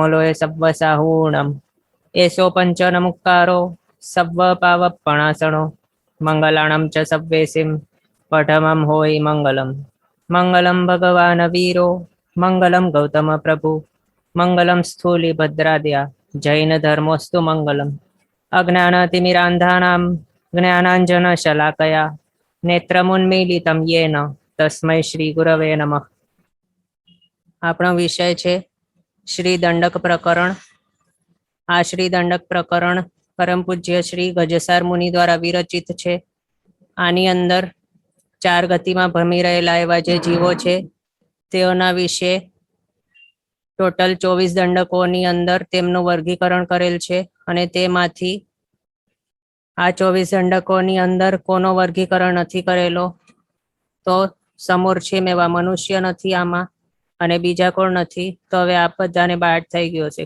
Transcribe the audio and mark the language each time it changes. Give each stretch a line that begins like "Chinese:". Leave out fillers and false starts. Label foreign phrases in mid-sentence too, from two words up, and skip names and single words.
Prakrit languages: लोय सव्वसाहूणम् एषो पञ्चनमुक्कारो सव्वपावपणासनो मङ्गलाणं च सव्वेसिं पठमं होयि मङ्गलम्
Sanskrit: मङ्गलं भगवान् वीरो मङ्गलं गौतमप्रभु मङ्गलं स्थूलिभद्राद्या जैनधर्मोऽस्तु मङ्गलम् अज्ञानतिमिरान्धानां ज्ञानाञ्जनशलाकया नेत्रमुन्मीलितं येन तस्मै श्रीगुरवे नमः।
Gujarati: આપણો વિષય છે શ્રી દંડક પ્રકરણ। આ શ્રી દંડક પ્રકરણ પરમ પૂજ્ય શ્રી ગજસાર મુનિ દ્વારા વિરચિત છે। આની અંદર ચાર ગતિમાં ભમી રહેલા એવા જે જીવો છે તેઓના વિશે ટોટલ 24 દંડકોની અંદર તેમનું વર્ગીકરણ કરેલ છે અને તેમાંથી આ 24 દંડકોની અંદર કોનો વર્ગીકરણ નથી કરેલો તો સમૂર્છિમ એવા મનુષ્ય નથી આમાં, અને બીજા કોણ નથી તો હવે આ બધાને બાદ થઈ ગયો છે।